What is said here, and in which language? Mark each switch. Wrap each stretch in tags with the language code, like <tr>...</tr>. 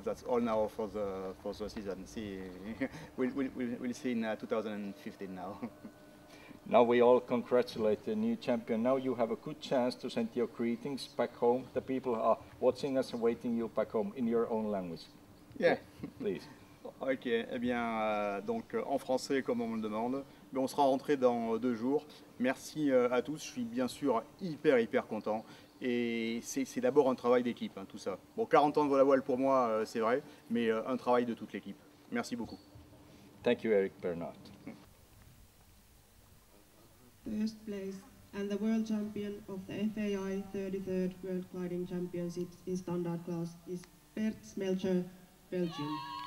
<en>That's all now for the season. See, we'll see in 2015 now. Now we all congratulate the new champion. Now you have a good chance to send your greetings back home. The people are watching us and waiting you back home in your own language. Yeah, please.</en> <fr>Ok, eh bien, donc en français comme on me le demande, mais on sera rentré dans 2 jours. Merci à tous, je suis bien sûr hyper content. Et c'est d'abord un travail d'équipe, tout ça. Bon, 40 ans de vol-à-voile pour moi, c'est vrai, mais un travail de toute l'équipe. Merci beaucoup.</fr> <en>Thank you, Eric Bernard. First place and the world champion of the FAI 33rd World Gliding Championships in standard class is Bert Smelcher, Belgium.</en>